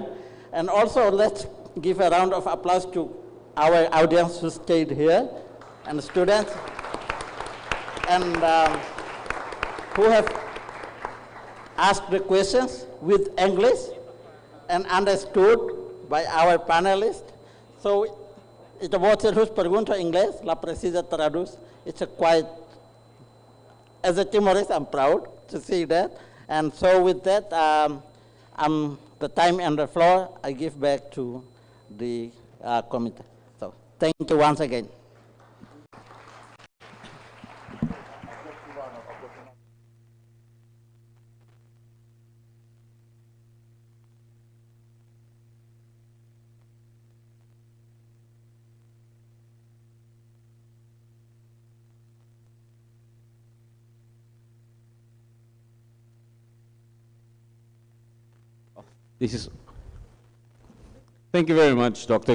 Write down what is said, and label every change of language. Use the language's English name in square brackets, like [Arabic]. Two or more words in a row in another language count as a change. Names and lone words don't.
[English] And also let's give a round of applause to our audience who stayed here and the students and who have asked the questions with English and understood by our panelists. [Tetum] So ito buat terus pergunta English, la precisa traduz. [English] It's a quite, as a Timorese, I'm proud to see that. And so with that, the time and the floor, I give back to the committee. So thank you once again. Thank you very much, Dr.